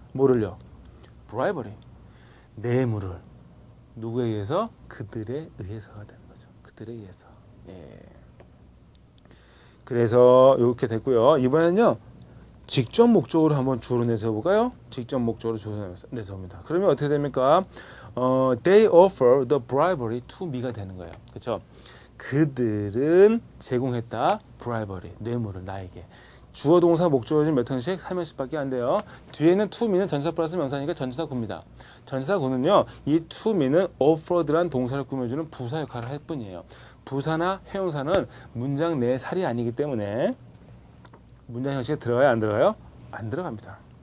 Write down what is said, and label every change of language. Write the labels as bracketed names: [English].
[Korean] 뭐를요? bribery. 뇌물을. 누구에 의해서? 그들에 의해서가 되는 거죠. 그들에 의해서. 예. 그래서 이렇게 됐고요. 이번에는요. 직접 목적으로 한번 주어로 내세워볼까요? 직접 목적으로 주어로 내세웁니다. 그러면 어떻게 됩니까? [English] They offer the bribery to me가 [Korean] 되는 거예요. 그렇죠? 그들은 제공했다. bribery, 뇌물을 나에게. 주어 동사 목적어 중 몇 형식? 3형식밖에 안 돼요. 뒤에는 to me는 전치사 플러스 명사니까 전치사 구입니다. 전치사 구는요. 이 to me는 offered란 동사를 꾸며주는 부사 역할을 할 뿐이에요. 부사나 형용사는 문장 내 살이 아니기 때문에 문장 형식에 들어가요? 안 들어가요? 안 들어갑니다.